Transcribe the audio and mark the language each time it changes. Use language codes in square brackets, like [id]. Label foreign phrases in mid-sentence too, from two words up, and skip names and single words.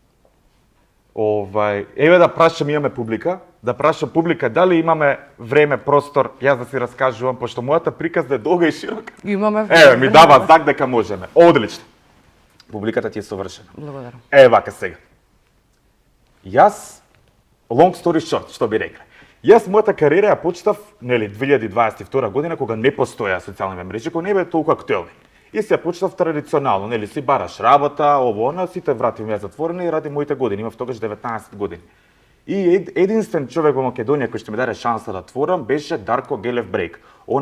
[mk] Еве да прашам, имаме публика, дали имаме време, простор, јас да си раскажувам, пошто мојата приказна е долга и широка. Имаме време. Еве, ми дава знак дека можеме. Одлично. Публиката ти е совршена. Благодарам. Вака сега. Јас, [en] long story short, [mk] што би рекле. Јас мојата кариера ја почнав, нели, 2022 година, кога не постоја социјални мрежи, кога не бе толку актуелни. И се ја почнав традиционално, нели, си бараш работа, ово, сите врати ми ја затворени и ради моите години, имав тогаш 19 години. И единствен човек во Македонија кој што ми даде шанса да творам беше Дарко Гелев Брейк.